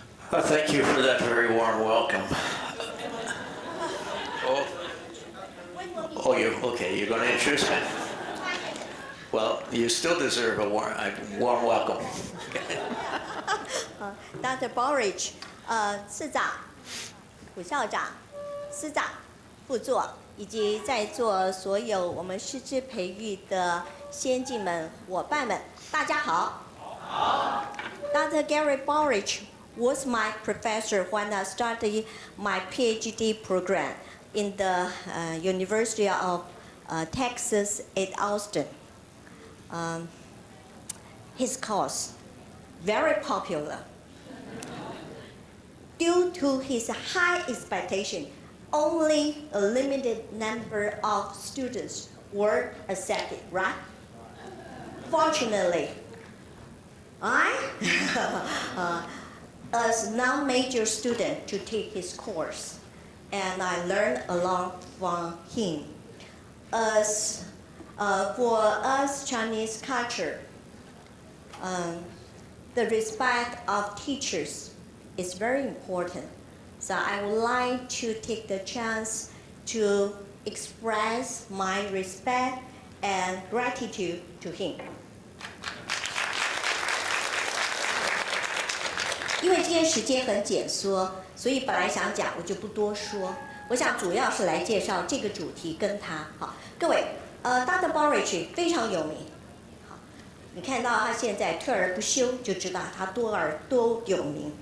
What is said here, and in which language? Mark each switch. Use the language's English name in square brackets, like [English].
[English] Thank you for that very warm welcome. Oh, you're okay. You're going to introduce me. Well, you still deserve a warm welcome. Dr. [Chinese] Borich, 市长、副校长、司长、副座，以及在座所有我们师资培育的先进们、伙伴们，大家好。好。Dr. [English] Gary Borich was my professor when I started my PhD program in the University of Texas at Austin. His course, very popular. Due to his high expectation, only a limited number of students were accepted, right? Fortunately, I, as non-major student to take his course, and I learned a lot from him. As for us Chinese culture, the respect of teachers is very important. So I would like to take the chance to express my respect and gratitude to him. [Chinese] 因为今天时间很紧缩，所以本来想讲，我就不多说。我想主要是来介绍这个主题跟他。好，各位，Dr. Borich 非常有名。好，你看到他现在退而不休，就知道他多有名。